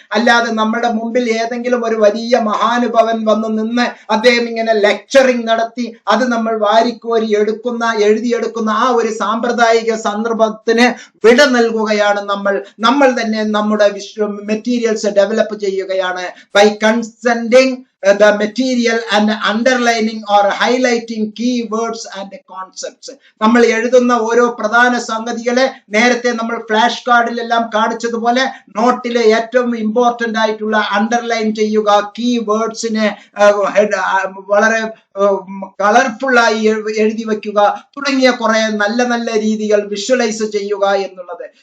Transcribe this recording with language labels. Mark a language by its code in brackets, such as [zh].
[ml] അല്ലാതെ നമ്മുടെ മുമ്പിൽ ഏതെങ്കിലും ഒരു വലിയ മഹാനുഭവൻ വന്ന് നിന്ന് അദ്ദേഹം ഇങ്ങനെ ലെക്ചറിങ് നടത്തി അത് നമ്മൾ വാരിക്കോരി എഴുതിയെടുക്കുന്ന ആ ഒരു സാമ്പ്രദായിക സന്ദർഭത്തിന് വിട നൽകുകയാണ്. നമ്മൾ തന്നെ നമ്മുടെ മെറ്റീരിയൽസ് ഡെവലപ്പ് ചെയ്യുകയാണ്. [en] By condensing the material and underlining or highlighting key words and concepts. [ml] നമ്മൾ എഴുതുന്ന ഓരോ പ്രധാന സംഗതികളെ നേരത്തെ നമ്മൾ ഫ്ലാഷ് കാർഡിലെല്ലാം കാണിച്ചതുപോലെ നോട്ടിലെ ഏറ്റവും ഇമ്പോർട്ടന്റ് ആയിട്ടുള്ള അണ്ടർലൈൻ ചെയ്യുക, കീ വേർഡ്സിനെ വളരെ കളർഫുൾ ആയി എഴുതി വെക്കുക തുടങ്ങിയ കുറെ നല്ല നല്ല രീതികൾ വിഷ്വലൈസ് ചെയ്യുക എന്നുള്ളത്.